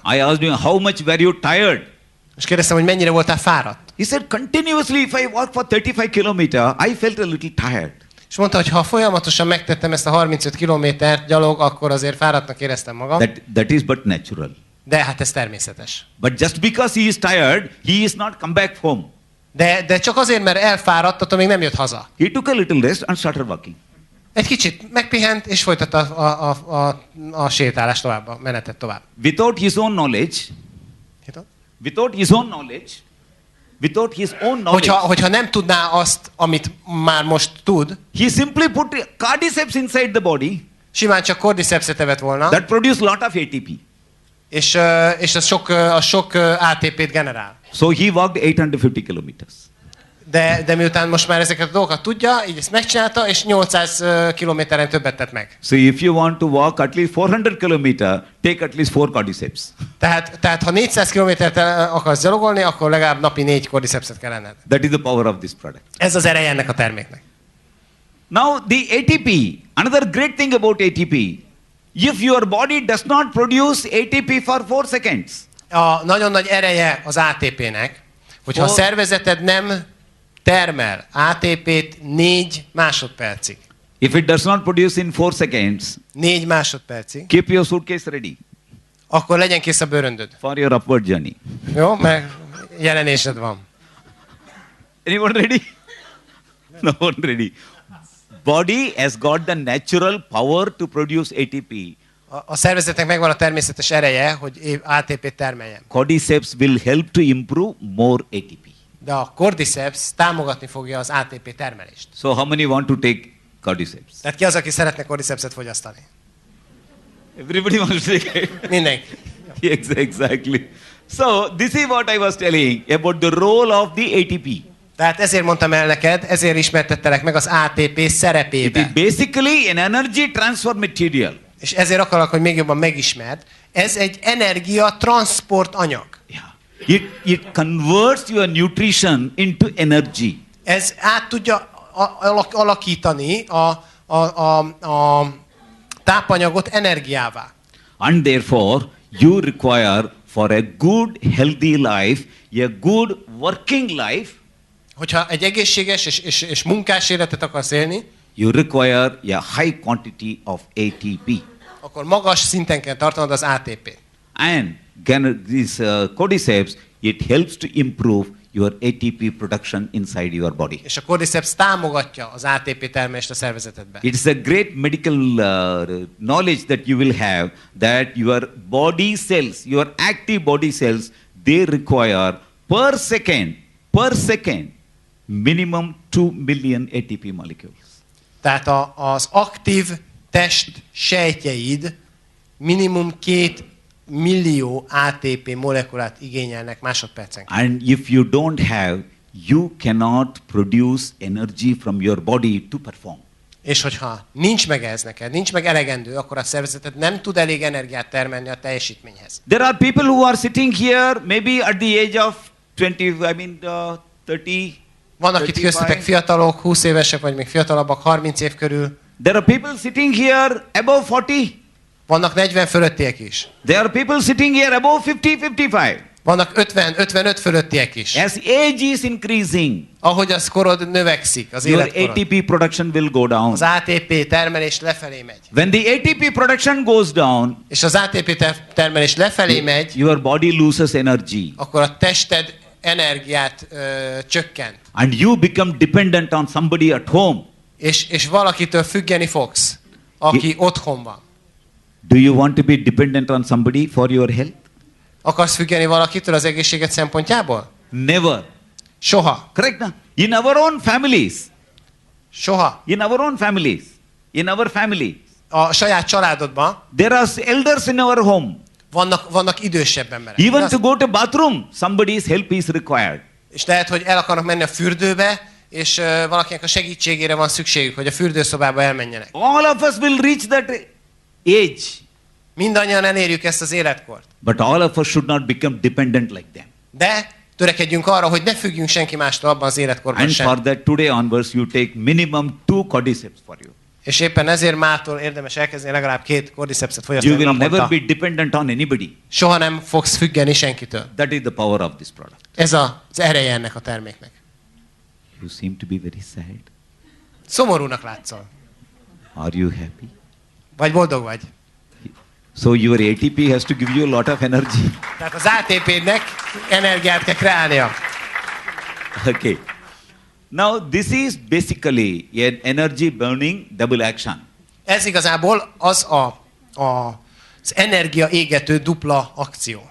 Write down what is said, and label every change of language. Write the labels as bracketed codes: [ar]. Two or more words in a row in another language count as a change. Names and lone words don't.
[en] I asked him, how much were you tired? [hu] És kérdeztem, hogy mennyire voltál fáradt. [en] He said, continuously if I walk for 35 kilometers, I felt a little tired. [hu] És mondta, hogy ha folyamatosan megtettem ezt a 35 kilométert gyalog, akkor azért fáradtnak éreztem magam. [en] That is but natural. [hu] De hát ez természetes. [en] But just because he is tired, he is not come back home. [hu] De csak azért, mert elfáradt, attól még nem jött haza. [en] He took a little rest and started walking. [hu] Egy kicsit megpihent, és folytatta a sétálást tovább, a menetet tovább. [en] Without his own knowledge, [hu] Hogyha nem tudná azt, amit már most tud, [en] he simply put cordyceps inside the body [hu] simán csak cordycepset evett volna, [en] that produce lot of ATP. [hu] és az sok ATP-t generál. [en] So he walked 850 kilometers. [hu] De miután most már ezeket a dolgokat tudja, így ezt megcsinálta, és 800 kilométeren többet tett meg. [en] So if you want to walk at least 400 kilometers, take at least 4 cordyceps. [hu] Tehát ha 400 kilométert akarsz gyalogolni, akkor legalább napi 4 cordycepset kell lenned. [en] That is the power of this product. [hu] Ez az ereje ennek a terméknek. [en] Now the ATP, another great thing about ATP, if your body does not produce ATP for 4 seconds. [hu] A nagyon nagy ereje az ATP-nek, hogyha a szervezeted nem termel ATP-t 4 másodpercig. [en] If it does not produce in 4 seconds, [hu] 4 másodpercig, [en] keep your suitcase ready [hu] akkor legyen kész a bőröndöd. [en] for your upward journey. [hu] Jó? Mert jelenésed van. [en] Anyone ready? No one ready. Body has got the natural power to produce ATP. [hu] A szervezetnek megvan a természetes ereje, hogy ATP-t termeljen. [en] Cordyceps will help to improve more ATP. [hu] De a Cordyceps támogatni fogja az ATP termelést. [en] So how many want to take Cordyceps? [hu] Tehát ki az, aki szeretne Cordycepset fogyasztani? [en] Everybody wants to take it. [hu] Mindenki. [en] Exactly. So this is what I was telling about the role of the ATP. [hu] Tehát ezért mondtam el neked, ezért ismertettelek meg az ATP [en] It [hu] szerepébe. [en] is basically an energy transfer material. [hu] És ezért akarok, hogy még jobban megismerd. Ez egy energia transport anyag. [en] Yeah. It converts your nutrition into energy. [hu] Ez át tudja alakítani a tápanyagot energiává. [en] And therefore, you require for a good, healthy life, a good working life, [hu] Hogyha egy egészséges és munkás életet akarsz élni, [en] you require a high quantity of ATP. [hu] akkor magas szinten kell tartanod az ATP-t. [en] And this Cordyceps, it helps to improve your ATP production inside your body. [hu] És a Cordyceps támogatja az ATP termelést a szervezetedben. [en] It is a great medical knowledge that you will have that your body cells, your active body cells, they require per second, minimum 2 million ATP molecules. [hu] Tehát az aktív test sejtjeid minimum 2 millió ATP molekulát igényelnek másodpercenként. [en] And if you don't have, you cannot produce energy from your body to perform. [hu] És hogyha nincs meg ez neked, nincs meg elegendő, akkor a szervezeted nem tud elég energiát termelni a teljesítményhez. [en] There are people who are sitting here maybe at the age of 30. [hu] Vannak itt köztetek fiatalok, 20 évesek, vagy még fiatalabbak, 30 év körül. [en] There are people sitting here above 40. [hu] Vannak 40 fölöttiek is. [en] There are people sitting here above 50-55. [hu] Vannak 50-55 fölöttiek is. [en] As age is increasing, [hu] Ahogy az korod növekszik, az [en] your [hu] életkorod, [en] ATP production will go down. [hu] az ATP termelés lefelé megy. [en] When the ATP production goes down, [hu] És az ATP termelés lefelé megy, [en] your body loses energy. [hu] akkor a tested energiát csökkent. [en] And you become dependent on somebody at home. [hu] És valakitől függeni fogsz, aki otthon van. [en] Do you want to be dependent on somebody for your health? [hu] Akarsz függeni valakitől az egészséget szempontjából? [en] Never. [hu] Soha. [en] Correct? Na? In our own families. [hu] Soha. [en] In our own families. In our family. [hu] A saját családodban [en] There are elders in our home. [hu] vannak idősebb emberek. [en] Even to go to bathroom, somebody's help is required. [hu] És lehet, hogy el akarnak menni a fürdőbe, és valakinek a segítségére van szükségük, hogy a fürdőszobába elmenjenek. [en] All of us will reach that age. [hu] Mindannyian elérjük ezt az életkort. [en] But all of us should not become dependent like them. [hu] De törekedjünk arra, hogy ne függjünk senki mástól abban az életkorban [en] And [hu] sem. [en] for that, today onwards, you take minimum 2 Cordyceps for you. [hu] És éppen ezért mától érdemes elkezdeni legalább 2 Cordycepset [en] You [hu] fogyasztani [en] will never [hu] naponta. [en] be dependent on anybody. [hu] Soha nem fogsz függeni senkitől. [en] That is the power of this product. [hu] Ez az ereje ennek a terméknek. [en] You seem to be very sad. [hu] Szomorúnak látszol. [en] Are you happy? [hu] Vagy boldog vagy. [en] So your ATP has to give you a lot of energy. [hu] Tehát az ATP-nek energiát kell kreálnia. [en] Okay. Now this is basically an energy burning double action. [hu] Ez igazából az az energia égető dupla akció.